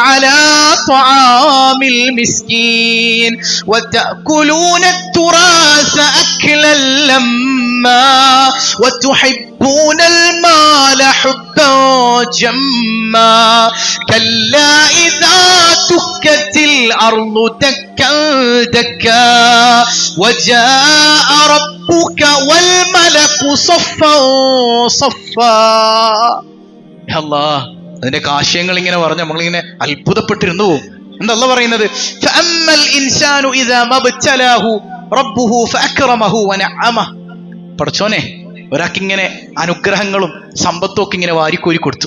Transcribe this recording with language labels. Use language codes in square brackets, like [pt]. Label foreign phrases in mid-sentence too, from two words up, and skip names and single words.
[ar] على طعام المسكين وتأكلون التراث أكلا لما وتحبون المال حبا جما كلا إذا دكت الأرض دكا دكا وجاء ربك والملك صفا صفا. [ml] അല്ലാഹ്, അതിന്റെ ആശയങ്ങൾ ഇങ്ങനെ പറഞ്ഞ് നമ്മളിങ്ങനെ അത്ഭുതപ്പെട്ടിരുന്നു പോകും. എന്താ അല്ലാഹ് പറയുന്നത്? [ar] فأما الإنسان إذا ما ابتلاه ربه فأكرمه ونعمه. [ml] പടച്ചോനെ, ഒരാൾക്കിങ്ങനെ അനുഗ്രഹങ്ങളും സമ്പത്തും ഒക്കെ ഇങ്ങനെ വാരിക്കോരി കൊടുത്തു.